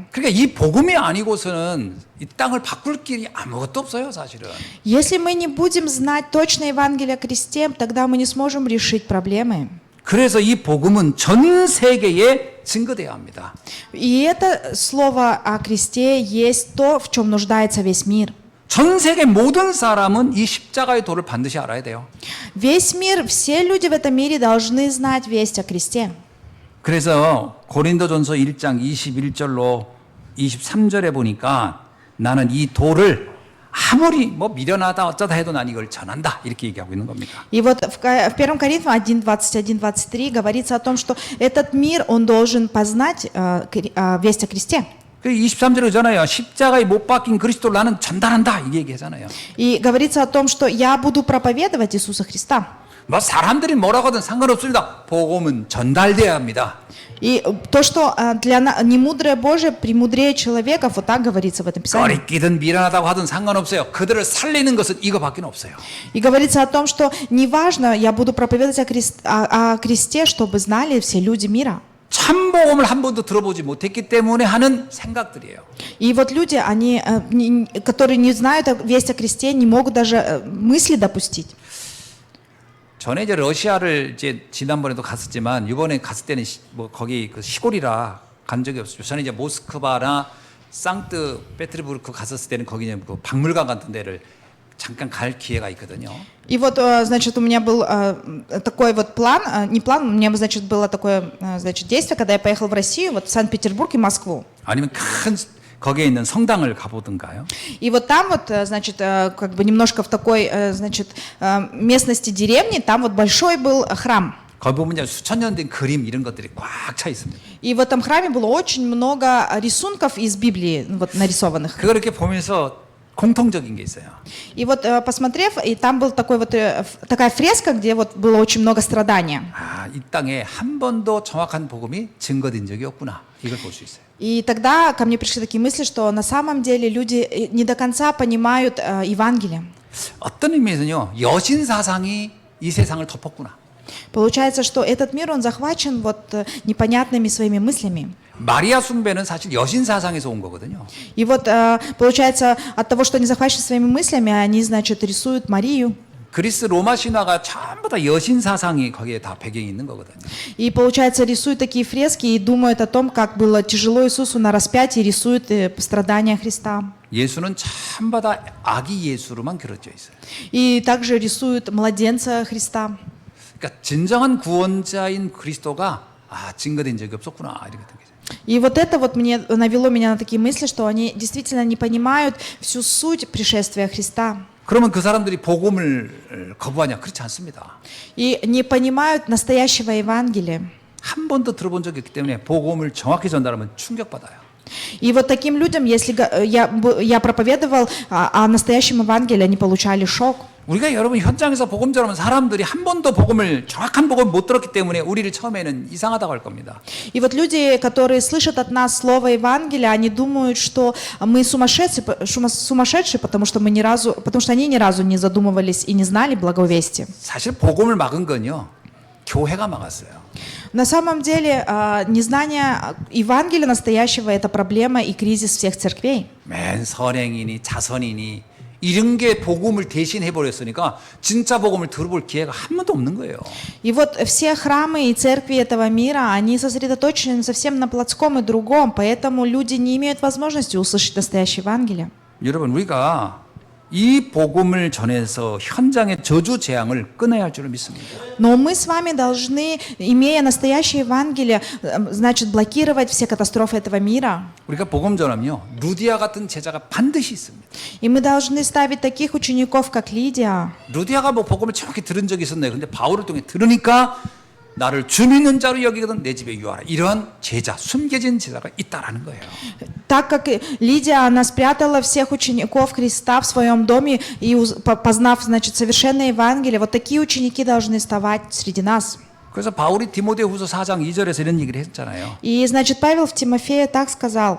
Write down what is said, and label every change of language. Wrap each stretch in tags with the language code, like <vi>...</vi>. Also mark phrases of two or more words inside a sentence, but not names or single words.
<ko>그러니까 이 복음이 아니고서는 이 땅을 바꿀 길이 아무것도 없어요, 사실은.</ko> <ru>Если мы не будем знать точно Евангелие о кресте, тогда мы не сможем решить проблемы.</ru> <ko>그래서 이 복음은 전 세계에 증거돼야 합니다.</ko> <ru>И это слово о кресте есть то, в чем нуждается весь мир.</ru> <ko>전 세계 모든 사람은 이 십자가의 도를 반드시 알아야 돼요.</ko> <ru>Весь мир, все люди в этом мире должны знать весть о кресте.</ru> <ko>그래서 고린도전서 1장 21절로 23절에 보니까 나는 이 도를 아무리 뭐 미련하다 어쩌다 해도 난 이걸 전한다 이렇게 얘기하고 있는 겁니다.</ko> <ru>И вот в 1 Коринфянам 1:21-23 говорится о том, что этот мир, он должен познать весть о кресте.</ru> <ko>그 23절에 그러잖아요. 십자가에 못 박힌 그리스도를 나는 전달한다 이게 얘기하잖아요.</ko> <ru>И говорится о том, что я буду проповедовать Иисуса Христа.</ru> <ko>뭐 사람들이 뭐라고 하든 상관없습니다. 복음은 전달돼야 합니다.</ko> <ru>И то, что для немудрое Божие премудрее человека, вот так говорится в этом Писании.</ru> <ko>꺼리끼든 미련하다고 하든 상관없어요. 그들을 살리는 것은 이거밖에 없어요.</ko> <ru>И говорится о том, что неважно, я буду проповедовать о кресте, чтобы знали все люди мира.</ru> <ko>참 복음을 한 번도 들어보지 못했기 때문에 하는 생각들이에요.</ko> <ru>И вот люди, они, которые не знают весть о кресте, не могут даже мысли допустить.</ru> <ko>전에 이제 러시아를 이제 지난번에도 갔었지만 이번에 갔을 때는 뭐 거기 그 시골이라 간 적이 없어요. 저는 이제 모스크바나 상트페테르부르크 갔었을 때는 거기 이제 그 박물관 같은 데를 잠깐 갈 기회가 있거든요.</ko> <ru>И вот, значит, у меня был такой вот план, не план, у меня, значит, было такое, значит, действие, когда я поехал в Россию, вот в Санкт-Петербург и Москву.</ru> <ko>아니면 큰 거기에 있는 성당을 가보든가요.</ko> <ru>И вот там вот, значит, как бы немножко в такой, значит, местности деревни, там вот большой был храм.</ru> <ko>거기 보면 이제 수천 년 된 그림 이런 것들이 꽉 차 있습니다.</ko> <ru>И в этом храме было очень много рисунков из Библии, вот нарисованных.</ru> <ko>그걸 이렇게 보면서 공통적인 게 있어요.</ko> <ru>И вот посмотрев, и там был такой вот такая фреска, где вот было очень много страдания.</ru> <ko>아, 이 땅에 한 번도 정확한 복음이 증거된 적이 없구나. 이걸 볼 수 있어요.</ko> <ru>И тогда ко мне пришли такие мысли, что на самом деле люди не до конца понимают Евангелие.</ru> <ko>어떤 의미에서는요, 여신 사상이 이 세상을 덮었구나.</ko> <ru>Получается, что этот мир, он захвачен вот непонятными своими мыслями.</ru> <ko>마리아 숭배는 사실 여신 사상에서 온 거거든요.</ko> <ru>И вот получается, от того, что они захвачены своими мыслями, они, значит, рисуют Марию.</ru> <ko>그리스 로마 신화가 전부 다 여신 사상이 거기에 다 배경이 있는 거거든요.</ko> <ru>И получается, рисуют такие фрески и думают о том, как было тяжело Иисусу на распятии, рисуют страдания Христа.</ru> <ko>예수는 전부 다 아기 예수로만 그려져 있어요.</ko> <ru>И также рисуют младенца Христа.</ru> <ko>그러니까 진정한 구원자인 그리스도가 증거된 적이 없었구나 이렇게 된 거죠.</ko> <ru>И вот это вот мне навело меня на такие мысли, что они действительно не понимают всю суть пришествия Христа.</ru> <ko>그러면 그 사람들이 복음을 거부하냐? 그렇지 않습니다.</ko> <ru>И не понимают настоящего Евангелия.</ru> <ko>한 번도 들어본 적이 없기 때문에 복음을 정확히 전달하면 충격받아요.</ko> <ru>И вот таким людям, если я проповедовал о настоящем Евангелии, они получали шок.</ru> <ko>우리가 여러분 현장에서 복음 전하면 사람들이 한 번도 복음을 정확한 복음을 못 들었기 때문에 우리를 처음에는 이상하다고 할 겁니다.</ko> <ru>И вот люди, которые слышат от нас слово Евангелия, они думают, что мы сумасшедшие, потому что они ни разу не задумывались и не знали благовестия.</ru> <ko>사실 복음을 막은 건요, 교회가 막았어요.</ko> <ru>На самом деле, незнание Евангелия настоящего – это проблема и кризис всех церквей.</ru> <ko>맨 선행이니 자선이니 이런 게 복음을 대신해 버렸으니까 진짜 복음을 들어볼 기회가 한 번도 없는 거예요.</ko> <ru>И вот все храмы и церкви этого мира, они сосредоточены совсем на плотском и другом, поэтому люди не имеют возможности услышать настоящее Евангелие.</ru> <ko>여러분 우리가 이 복음을 전해서 현장의 저주 재앙을 끊어야 할 줄을 믿습니다.</ko> <ru>Но мы с вами должны, имея настоящее Евангелие, значит, блокировать все катастрофы этого мира.</ru> <ko>우리가 복음 전하면요 루디아 같은 제자가 반드시 있습니다.</ko> <ru>И мы должны ставить таких учеников, как Лидия.</ru> <ko>루디아가 뭐 복음을 정확히 들은 적이 있었네요. 근데 바울을 통해 들으니까 나를 주 믿는 자로 여기거든 내 집에 유하라. 이런 제자, 숨겨진 제자가 있다라는 거예요.</ko> <ru>Так как Лидия, она спрятала всех учеников Христа в своем доме и познав, значит, совершенное Евангелие, вот такие ученики должны вставать среди нас.</ru> <ko>그래서 바울이 디모데후서 4장 2절에서 이런 얘기를 했잖아요.</ko> <ru>И, значит, Павел в Тимофея так сказал.</ru>